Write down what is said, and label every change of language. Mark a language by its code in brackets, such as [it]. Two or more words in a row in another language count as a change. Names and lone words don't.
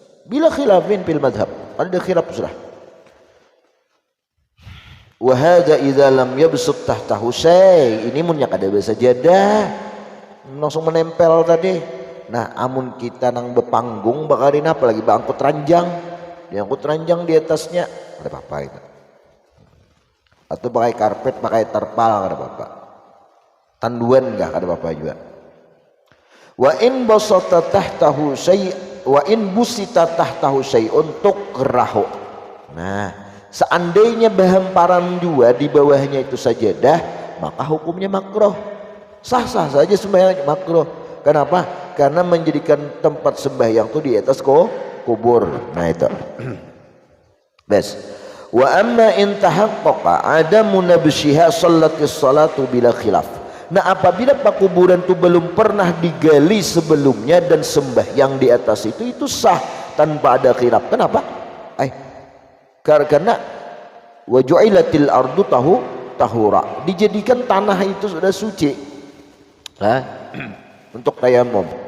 [ar] بلا خلاف في المذهب, [bjn] ada khilaf sudah. [ar] وهذا إذا لم يبسط تحته شيء', [bjn] ini mun yak ada sajadah langsung menempel tadi. Nah amun kita nang bepanggung bakarin apa lagi bangkut ranjang, diangkut ranjang di atasnya ada apa itu, atau pakai karpet, pakai terpal ada apa, tanduan enggak ada apa juga. [ar] وإن بسط تحته شيء وإن بسط تحته شيء', wa in busita tahtahu syai' [bjn] untuk kerahu. Nah seandainya berhamparan juga di bawahnya itu sajadah, maka hukumnya makruh, sah-sah saja sembahyang makruh. Kenapa? Karena menjadikan tempat sembahyang itu di atas kubur. Nah itu. Bes. [ar] وأما إن تحقق عدم نبشها صحت الصلاة بلا خلاف. [bjn] Nah apabila kuburan itu belum pernah digali sebelumnya dan sembahyang di atas itu sah tanpa ada khilaf. Kenapa? Karena [ar] وجعلت الأرض طهورا, [bjn] dijadikan tanah itu sudah suci untuk tayamum.